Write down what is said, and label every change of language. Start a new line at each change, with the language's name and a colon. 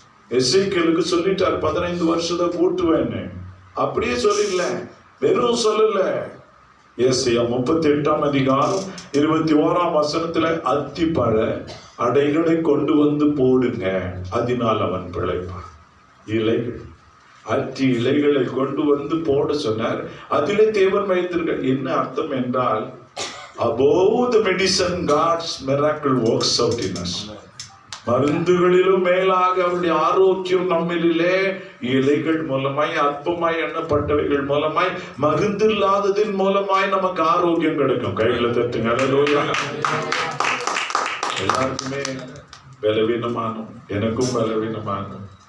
Tamil: எசேக்கியேலுக்கு சொல்லிட்டார் 15 வருஷத்தை கூட்டுவேன்னு. அப்படியே சொல்லல, வெறும் சொல்லல. ஏசாயா 38:21 அத்திப்பழ அடைகளை கொண்டு வந்து போடுங்க, அதனால் அவன் பிழைப்பான். இலைகள், அத்தி இலைகளை கொண்டு வந்து போட சொன்னார். அதிலே தேவன் வைத்திருக்க. என்ன அர்த்தம் என்றால்,
English: above the medicine God's miracle works out in us.
Tamil: மருந்துகளிலும் மேலாக அவருடைய ஆரோக்கியம் நம்மிலே இலைகள் மூலமாய், அற்பமாய் எண்ணப்பட்டவைகள் மூலமாய், மருந்து இல்லாததின் மூலமாய் நமக்கு ஆரோக்கியம் கிடைக்கும். கையில தட்டுங்க. ஹல்லேலூயா. எல்லாருக்குமே பலவீனமானும், எனக்கும் பலவீனமானும்.